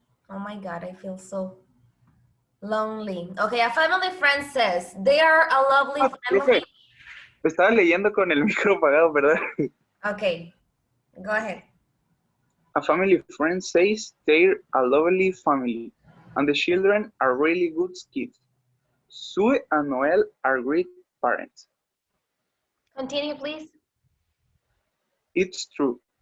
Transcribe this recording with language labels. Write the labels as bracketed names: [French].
[English] Oh my God, I feel so lonely. Okay, a family friend says, they are a lovely family. [Spanish] Profe, estaba leyendo con el micro apagado, ¿verdad? [English] Okay, go ahead. A family friend says they're a lovely family, and the children are really good kids. Sue and Noel are great parents. Continue, please. It's true.